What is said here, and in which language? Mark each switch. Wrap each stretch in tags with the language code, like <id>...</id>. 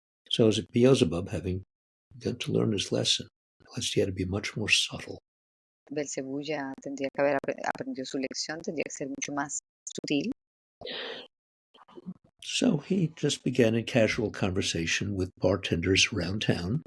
<en>So as Beelzebub, having begun to learn his lesson, realized he had to be much more subtle.</en> <es>Belcebú ya tendría que haber aprendido su lección, tendría que ser mucho más sutil.</es> <en>So he just began a casual conversation with bartenders around town</en>